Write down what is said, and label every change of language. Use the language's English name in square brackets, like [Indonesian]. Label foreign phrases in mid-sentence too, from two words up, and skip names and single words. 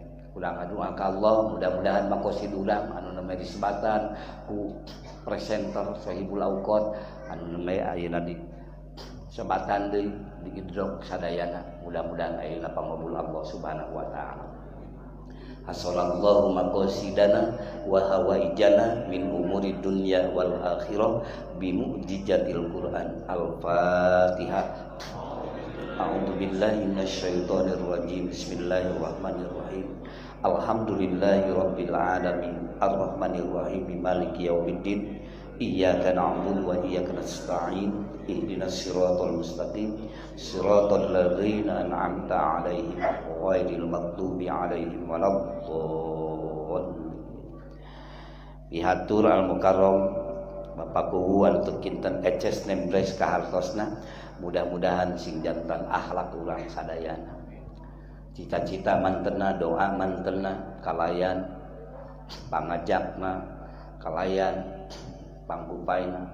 [Sundanese] Ulang doa ka Allah, mudah-mudahan makosid ulang anu namanya disebatan ku presenter Sohibul Auqad anu namanya ayeuna di sebatan deui di idrok sadayana. Mudah-mudahan ayeuna pangabul Allah [Arabic] سبحانه وتعالى حصل الله مقاصدنا وحوائجنا من أمور الدنيا والآخرة بمعجزة القرآن. Al-Fatihah. أعوذ بالله من الشيطان الرجيم. بسم الله الرحمن الرحيم الحمد لله رب العالمين. الرحمن الرحيم مالك يوم الدين. إياك نعبد وإياك نستعين اهدنا الصراط المستقيم. صراط الذين أنعمت عليهم غير المغضوب عليهم ولا الضالين. [Sundanese] Pihatur al mukarram Bapak Kuhuan untuk kinten eces nembres kahartosna. Mudah-mudahan sing jantan akhlak urang sadayana. Cita-cita mantena, doa mantena, kalayan pangajakna, kalayan pangkupaina.